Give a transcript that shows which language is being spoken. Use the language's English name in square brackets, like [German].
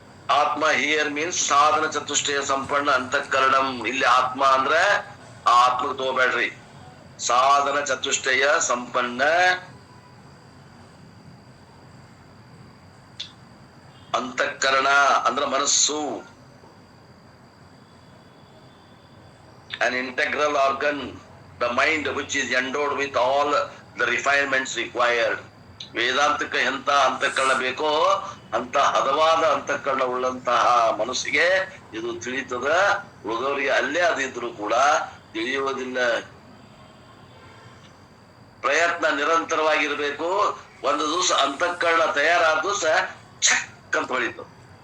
[Sanskrit] ಆತ್ಮ [English] here means [Sanskrit] ಸಾಧನ ಚತುಷ್ಟಯ ಸಂಪನ್ನ ಅಂತಃಕರಣಂ. [Kannada] ಇಲ್ಲಿ ಆತ್ಮ ಅಂದ್ರೆ ಆ ಆತ್ಮಕ್ಕೆ ತಗೋಬೇಡ್ರಿ, ಸಾಧನ ಚತುಷ್ಟಯ ಸಂಪನ್ನ ಅಂತಃಕರಣ ಅಂದ್ರೆ ಮನಸ್ಸು. [English] An integral organ, the mind which is endowed with all the refinements required. [Kannada] ವೇದಾಂತಕ್ಕೆ ಎಂತ ಅಂತಃಕರಣ ಬೇಕೋ ಅಂತ ಹದವಾದ ಅಂತಃಕರಣ ಉಳ್ಳಂತಹ ಮನಸ್ಸಿಗೆ ಇದು ತಿಳಿತದ. ಉಳಿದವರಿಗೆ ಅಲ್ಲೇ ಅದಿದ್ರು ಕೂಡ ತಿಳಿಯುವುದಿಲ್ಲ. ಪ್ರಯತ್ನ ನಿರಂತರವಾಗಿರ್ಬೇಕು. ಒಂದು ದಿವಸ ಅಂತಃಕರಣ ತಯಾರಾದ ದಿವಸ ಛಕ್ ಅಂತ ಹೊಳಿತು.